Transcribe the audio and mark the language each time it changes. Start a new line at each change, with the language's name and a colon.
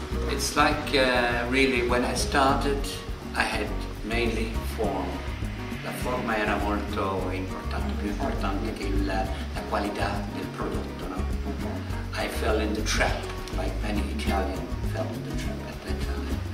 English: It's like really when I started I had mainly form.
Italian: La forma era molto importante, più importante che la qualità del prodotto, no?
English: I fell in the trap like many Italians fell in the trap at that time.